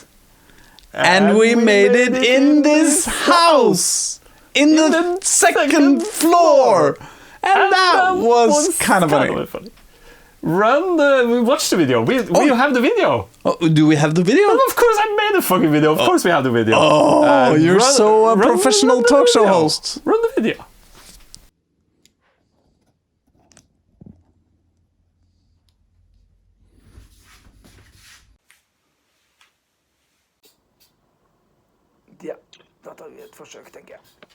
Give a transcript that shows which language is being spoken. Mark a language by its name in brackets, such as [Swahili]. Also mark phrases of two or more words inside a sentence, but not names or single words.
[English] And we made it in this house, in the second floor. And that was kind of funny. We watched the video. We have the video. Oh, do we have the video? Well, of course, I made a fucking video. Of course we have the video. Oh, you're so a professional talk show host. Run the video. [Norwegian] Ja, da tar vi et forsøk, tenker jeg.